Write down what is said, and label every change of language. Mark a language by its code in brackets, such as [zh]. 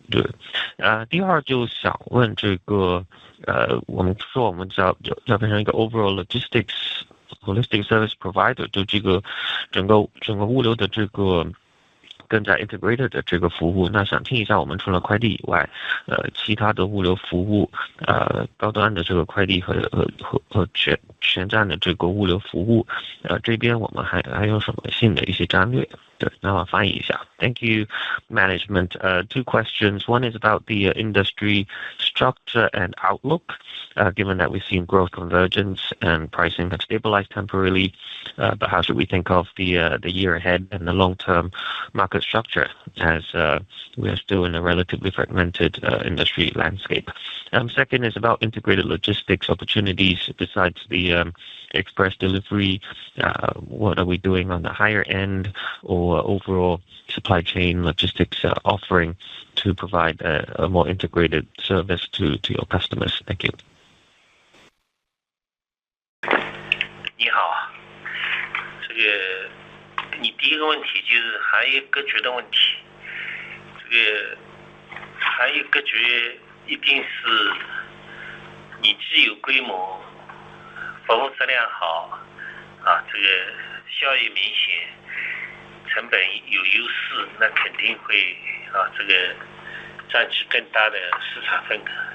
[zh] 对，第二就想问这个我们说我们要变成一个 [en] overall holistic service provider， [zh] 就这个整个物流的这个更加 integrated 的这个服务。那想听一下我们除了快递以外，其他的物流服务，高端的这个快递和全站的这个物流服务，这边我们还有什么新的一些战略？对，那我翻译一下。 [en] Thank you, management. 2 questions. One is about the industry structure and outlook, given that we've seen growth convergence and pricing have stabilized temporarily. But how should we think of the year ahead and the long-term market structure as we are still in a relatively fragmented industry landscape? Second is about integrated logistics opportunities besides the express delivery. What are we doing on the higher end or overall supply chain logistics offering to provide a more integrated service to your customers? Thank you. [zh] 你好，这个你第一个问题就是行业格局的问题。这个行业格局一定是你既有规模，服务质量好，这个效益明显，成本有优势，那肯定会这个占据更大的市场份额。